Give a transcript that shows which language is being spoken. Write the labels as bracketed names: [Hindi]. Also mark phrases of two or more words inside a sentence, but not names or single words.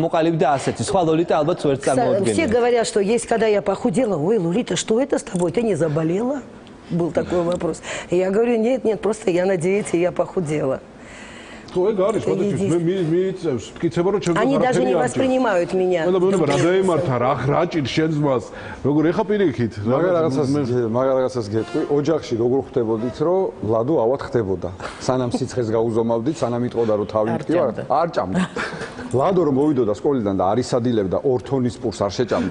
[Russian] Все говорят, что есть, когда я похудела, ой, Лолита, что это с тобой? Ты не заболела? Был такой вопрос. И я говорю, нет, просто я на диете, я похудела. Они даже не воспринимают меня. [Georgian] მაგარაცას გეტყვი, ოჯახში როგორ ხვდებოდით, რომ ლადო ავად ხდებოდა. სანამ სიცხეს გაუზომავდით, სანამ იტყოდა რომ თავი მტკივა, არ ჭამდა. ლადო რომ მოვიდოდა სკოლიდან და არ ისადილებდა 2 თონის პურს არ შეჭამდა.